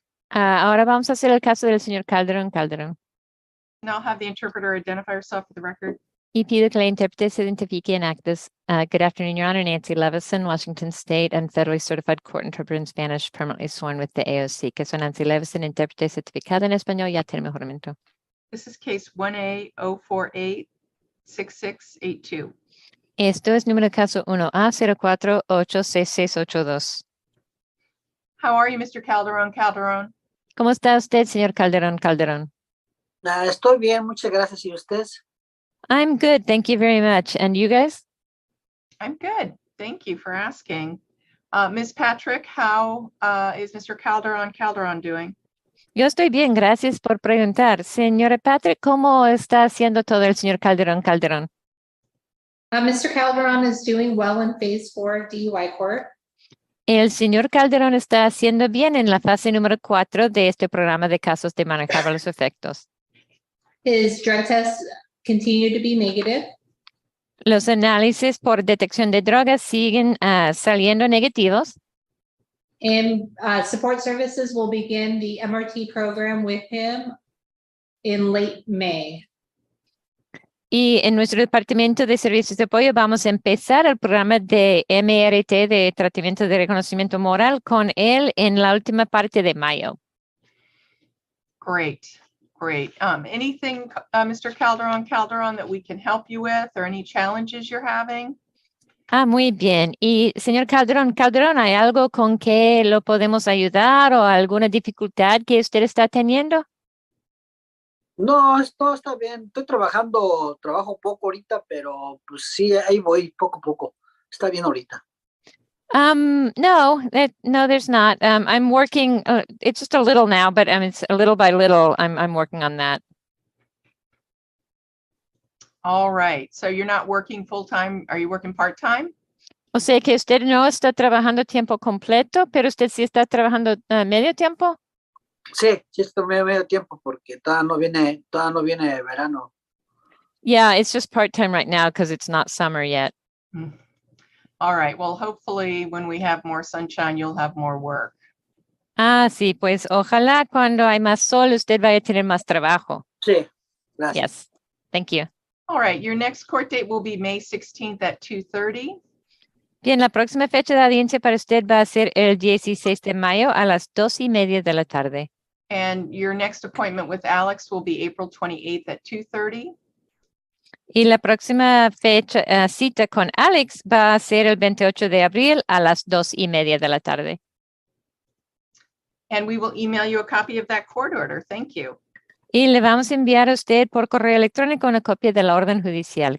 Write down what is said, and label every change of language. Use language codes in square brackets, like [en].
[es] Ahora vamos a hacer el caso del señor Calderón. [en] And I'll have the interpreter identify herself for the record. [es] Y pido que la intérprete se identifique en actas. [en] Good afternoon, Your Honor. Nancy Levison, Washington State and Federally Certified Court Interpreter in Spanish, permanently sworn with the AOC. [es] Que soy Nancy Levison, intérprete certificada en español, ya tiene juramento. [en] This is case 1A0486682. [es] Esto es número de caso 1A0486682. [en] How are you, Mr. Calderon? [es] ¿Cómo está usted, señor Calderón? Estoy bien, muchas gracias. ¿Y usted? [en] I'm good, thank you very much. And you guys? I'm good. Thank you for asking. Ms. Patrick, how is Mr. Calderon doing? [es] Yo estoy bien, gracias por preguntar. Señora Patrick, ¿cómo está haciendo todo el señor Calderón? [en] Mr. Calderon is doing well in phase 4 of DUI court. [es] El señor Calderón está haciendo bien en la fase número 4 de este programa de casos de manejar los efectos. [en] His drug tests continue to be negative. [es] Los análisis por detección de drogas siguen saliendo negativos. [en] And support services will begin the MRT program with him in late May. [es] Y en nuestro departamento de servicios de apoyo vamos a empezar el programa de MRT de tratamiento de reconocimiento moral con él en la última parte de mayo. [en] Great. Anything, Mr. Calderon, that we can help you with, or any challenges you're having? [es] Muy bien. Y señor Calderón, ¿hay algo con que lo podemos ayudar o alguna dificultad que usted está teniendo? No, esto está bien. Estoy trabajo poco ahorita, pero pues sí, ahí voy poco a poco. Está bien ahorita. [en] No, there's not. I'm working, it's just a little now, but it's a little by little, I'm working on that. All right. So you're not working full-time. Are you working part-time? [es] O sea que usted no está trabajando tiempo completo, pero usted sí está trabajando medio tiempo. Sí, estoy medio tiempo porque todavía no viene verano. [en] Yeah, it's just part-time right now because it's not summer yet. All right. Well, hopefully when we have more sunshine, you'll have more work. [es] Sí, pues ojalá cuando hay más sol usted vaya a tener más trabajo. Sí, gracias. [en] Yes, thank you. All right. Your next court date will be May 16th at 2:30. [es] Bien, la próxima fecha de audiencia para usted va a ser el 16 de mayo a las 2:30 de la tarde. [en] And your next appointment with Alex will be April 28th at 2:30. [es] Y la próxima fecha, cita con Alex va a ser el 28 de abril a las 2:30 de la tarde. [en] And we will email you a copy of that court order. Thank you. [es] Y le vamos a enviar a usted por correo electrónico una copia de la orden judicial.